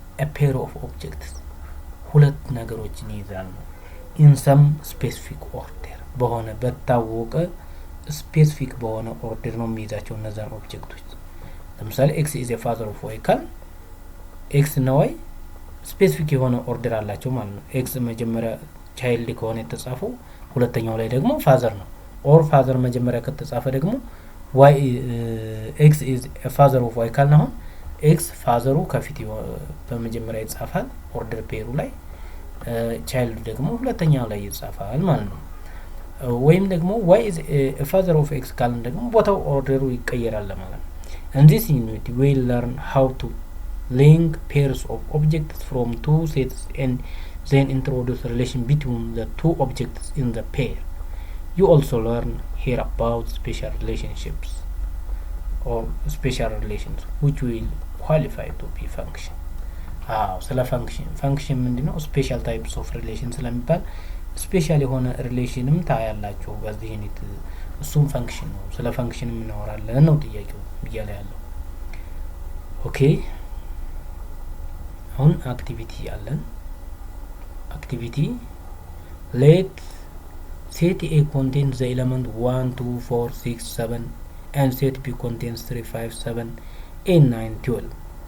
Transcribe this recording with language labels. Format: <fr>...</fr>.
<en>a pair of objects</en> <am>ሁለት ነገሮችን ይይዛል ነው።</am> <en>in some specific order</en> <am>በሆነ በታወቀ ስፔሲፊክ በሆነ ኦርደር ነው የሚይዛቸው እነዛን ኦብጀክቶች። ለምሳሌ</am> <en>x is a father of y</en> <am>ካል x እና y ስፔሲፊክ የሆነ ኦርደር አላቸው ማለት ነው። x መጀመሪያ ቻይልድ ከሆነ የተጻፈው ሁለተኛው ላይ ደግሞ ፋዘር ነው። ኦር ፋዘር መጀመሪያ ከተጻፈ ደግሞ</am> <en>y x is a father of y</en> <am>ካል ነው ኤክስ ፋዘሩ ከፊት በመጀመሪያ ይጻፋል ኦርደር ፔሩ ላይ ቻይልድ ደግሞ ሁለተኛው ላይ ይጻፋል ማለት ነው። ወይም ደግሞ</am> <en>y is a father of x</en> <am>ካልን ደግሞ ቦታው ኦርደሩ ይቀየራል ማለት ነው።</am> <en>In this unit we learn how to link pairs of objects from two sets and then introduce relation between the two objects in the pair. You also learn here about special relationships or special relations which will qualify to be function.</en> <am>ስለ function ምንድነው? special types of relation ስለሚባል ስፔሻል የሆነ ሪሌሽንም ታያላችሁ በዚህ ዩኒት። እሱም ፈንክሽን ነው። ስለ ፈንክሽን እናወራለን ነው ጥያቄው እያለ ያለው። ኦኬ አሁን አክቲቪቲ አለን። አክቲቪቲ</am> <en>let set A contains the element 1 2 4 6 7 and set B contains 3 5 7 8 9 12.</en>